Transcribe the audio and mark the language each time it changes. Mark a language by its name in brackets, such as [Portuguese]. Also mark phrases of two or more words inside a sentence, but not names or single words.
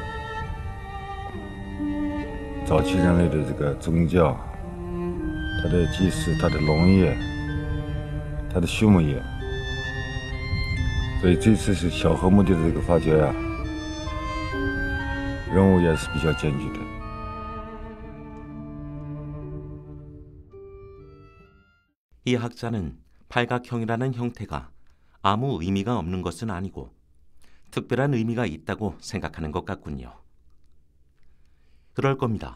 [Chinese] 早期人类的这个宗教，它的祭祀，它的农业，它的畜牧业。所以这次是小河墓地的这个发掘呀，任务也是比较艰巨的。 [Korean] 이 학자는 팔각형이라는 형태가 아무 의미가 없는 것은 아니고 특별한 의미가 있다고 생각하는 것 같군요. 그럴 겁니다.